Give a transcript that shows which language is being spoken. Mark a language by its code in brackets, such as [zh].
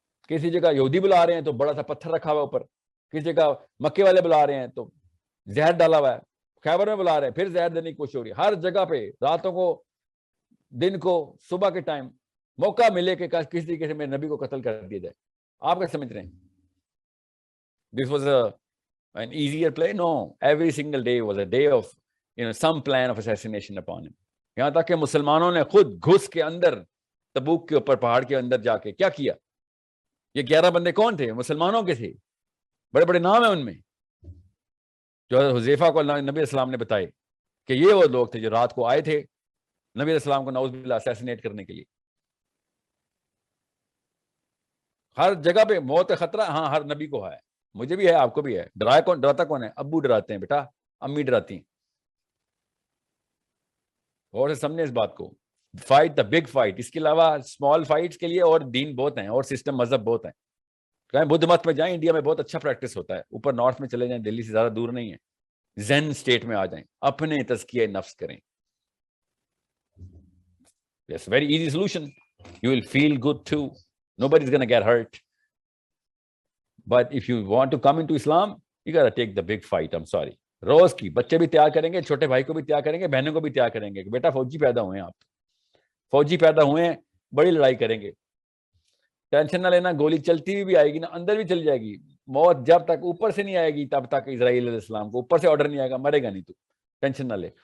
[ur] کسی جگہ یہودی بلا رہے ہیں تو بڑا سا پتھر رکھا ہوا اوپر, کسی جگہ مکے والے بلا رہے ہیں تو زہر ڈالا ہوا ہے, خیبر میں بلا رہے ہیں پھر زہر دینے کی کوشش ہو رہی ہے. ہر جگہ پہ راتوں کو, دن کو, صبح کے ٹائم موقع ملے کہ کسی طریقے سے میرے نبی کو قتل کر دیا جائے. آپ کیا سمجھ رہے ہیں؟ [en] This was an easier play? No, every single day was a day of some plan of assassination upon him. [ur] یہاں تک کہ مسلمانوں نے خود گھس کے اندر تبوک کے اوپر پہاڑ کے اندر جا کے کیا کیا. یہ 11 بندے کون تھے؟ مسلمانوں کے تھے, بڑے بڑے نام ہیں ان میں, جو حذیفہ کو نبی علیہ السلام نے بتائے کہ یہ وہ لوگ تھے جو رات کو آئے تھے نبی علیہ السلام کو نعوذ باللہ اسیسینیٹ کرنے کے لیے. ہر جگہ پہ موت کا خطرہ, ہاں ہر نبی کو ہے, مجھے بھی ہے, آپ کو بھی ہے. ڈراتا کون ہے؟ ابو ڈراتے ہیں بیٹا, امی ڈراتی ہیں. اور سے سمجھیں اس بات کو. [en] fight the big fight, [ur] اس کے علاوہ اسمال فائٹس کے لیے اور دین بہت ہیں اور سسٹم مذہب بہت ہیں. کہیں بدھ مت میں جائیں, انڈیا میں بہت اچھا پریکٹس ہوتا ہے. اوپر نارتھ میں چلے جائیں, دلی سے زیادہ دور نہیں ہے, زین اسٹیٹ میں آ جائیں, اپنے تزکیہ نفس کریں. [en] It's a very easy solution. You will feel good too. Nobody's going to get hurt. But if you want to come into Islam, you got to take the big fight. I'm sorry. [ur] روز کی بچے بھی تیار کریں گے, چھوٹے بھائی کو بھی تیار کریں گے, بہنوں کو بھی تیار کریں گے کہ بیٹا فوجی پیدا ہوئے ہیں, آپ فوجی پیدا ہوئے ہیں, بڑی لڑائی کریں گے. ٹینشن نہ لینا, گولی چلتی ہوئی بھی آئے گی نا, اندر بھی چل جائے گی. موت جب تک اوپر سے نہیں آئے گی تب تک اسرائیل علیہ السلام کو اوپر سے آرڈر نہیں آئے گا, مرے گا نہیں تو ٹینشن نہ لے.